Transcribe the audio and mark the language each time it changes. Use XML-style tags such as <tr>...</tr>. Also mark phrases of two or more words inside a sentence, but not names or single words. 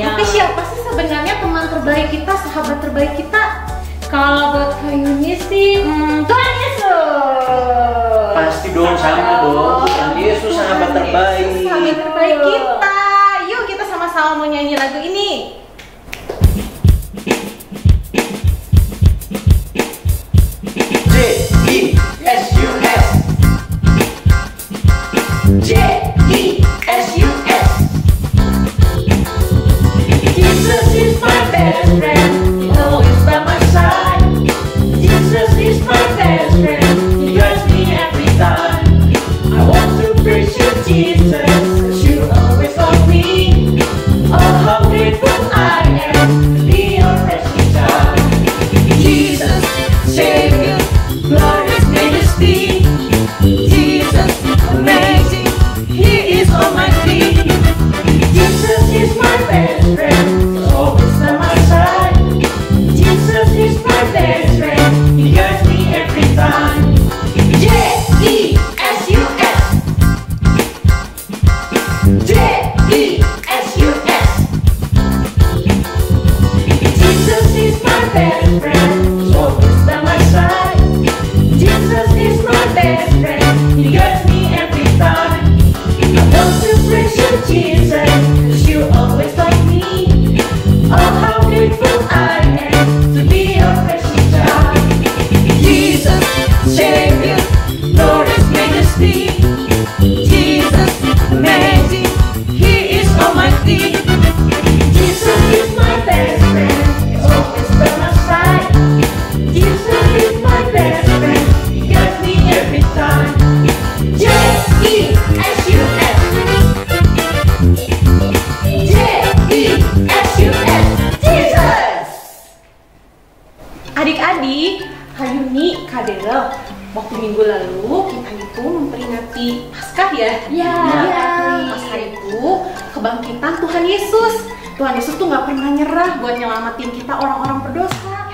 <id>Tapi siapa sih sebenarnya teman terbaik kita, sahabat terbaik kita? Kalau buat Kak Yuni sih, Tuhan Yesus. Pasti dong, sama dong. Tuhan Yesus sahabat terbaik. Sahabat terbaik kita. Yuk kita sama-sama mau nyanyi lagu ini.</id> <en>J-E-S-U-S. J-E-S-U-S. Jesus is my best friend. He always by my side. Jesus is my best friend. He guides me every time. I want to praise you, Jesus, 'cause you always love me. Oh, how grateful I am to be your rescue child. Jesus, Savior, glorious majesty. Jesus, amazing, He is on my feet. Jesus is my best friend, He's always by my side. Jesus is my best friend, He guides me every time. J-E-S-U-S. J-E-S-U-S. Jesus is my best friend, He's always by my side. Jesus is my best friend, He guides me every time. I want to praise you, Jesus, 'cause you always like me. Oh, how grateful I am to be your precious child. Jesus, Savior, glorious majesty. Jesus, amazing, He is almighty. Jesus is my best friend, He's always by my side. Jesus is my best friend, He guides me every time. J-E-S-U-S. J-E-S-U-S. Jesus.</en> <id>Adik-adik, Kak Yuni, Kak Dera, waktu minggu lalu kita itu memperingati Paskah ya? Ya. Paskah itu kebangkitan Tuhan Yesus. Tuhan Yesus tuh nggak pernah nyerah buat nyelamatin kita orang-orang berdosa.</id>